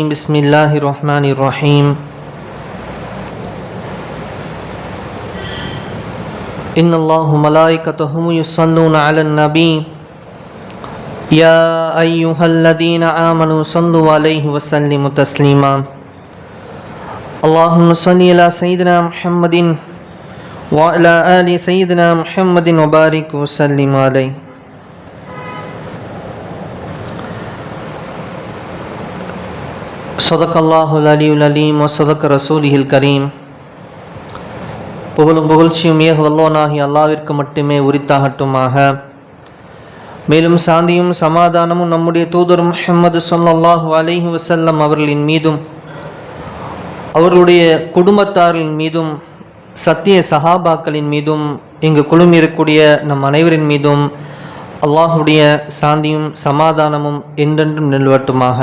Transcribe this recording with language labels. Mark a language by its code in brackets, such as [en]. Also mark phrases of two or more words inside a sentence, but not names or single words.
[ar] بسم الله الرحمن الرحيم. إن الله ملائكته يصلون على النبي يا أيها الذين آمنوا صلوا عليه وسلموا تسليما اللهم صل على سيدنا محمد وعلى آل سيدنا محمد وبارك وسلم عليه. صدق الله العلي العليم وصدق رسوله الكريم. [ta] புகழும் புகழ்ச்சியும் ஏக வல்லோனாகி அல்லாவிற்கு மட்டுமே உரித்தாகட்டுமாக. மேலும் சாந்தியும் சமாதானமும் நம்முடைய தூதர் முஹம்மது [ar] صلى الله عليه وسلم [ta] அவர்களின் மீதும் அவர்களுடைய குடும்பத்தாரின் மீதும் சத்திய சஹாபாக்களின் மீதும் இங்கு குழுமியிருக்கக்கூடிய நம் அனைவரின் மீதும் அல்லாஹுடைய சாந்தியும் சமாதானமும் என்றென்றும் நிலவட்டுமாக.